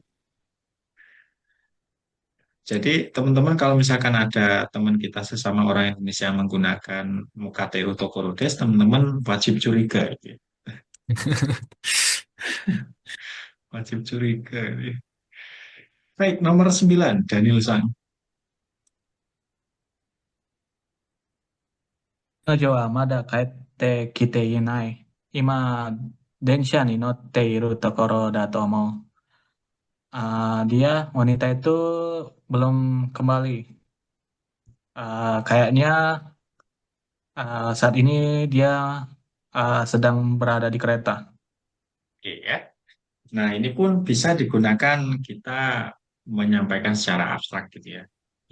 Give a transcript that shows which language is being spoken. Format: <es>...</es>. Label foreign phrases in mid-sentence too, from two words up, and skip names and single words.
<id>Jadi teman-teman kalau misalkan ada teman kita sesama orang Indonesia yang menggunakan Mukateru Tokorodes, teman-teman wajib curiga gitu ya. Wajib curiga gitu ya. Baik, nomor 9 Daniel Sang.</id> <ja>彼女はまだ帰ってきていない。今、電車に乗っているところだと思う。</ja> <id>wanita itu belum kembali. Kayaknya saat ini dia sedang berada di kereta. Oke ya. Nah, ini pun bisa digunakan kita menyampaikan secara abstrak gitu ya.</id>